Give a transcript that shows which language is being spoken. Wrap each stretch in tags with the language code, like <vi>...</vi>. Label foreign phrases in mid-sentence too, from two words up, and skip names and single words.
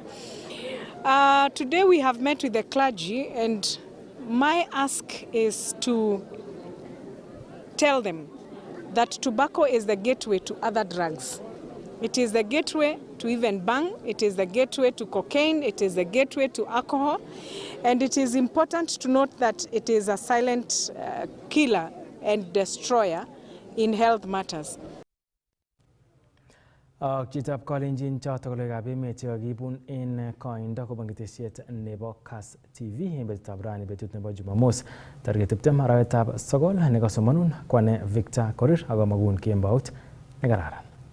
<en>Today we have met with the clergy, and my ask is to tell them that tobacco is the gateway to other drugs. It is the gateway to even bang, it is the gateway to cocaine, it is the gateway to alcohol, and it is important to note that it is a silent killer and destroyer in health matters.</en> <kln>Chitab Kalenjin chotok kolegab emet chekakibun en koindo kobun ketesiet nebo Kass TV en betutab rani betut nebo Jumamos tarik 20 arawetab 9 nekasomanun kwane Victor Korir ako magun kembout nekararan.</kln>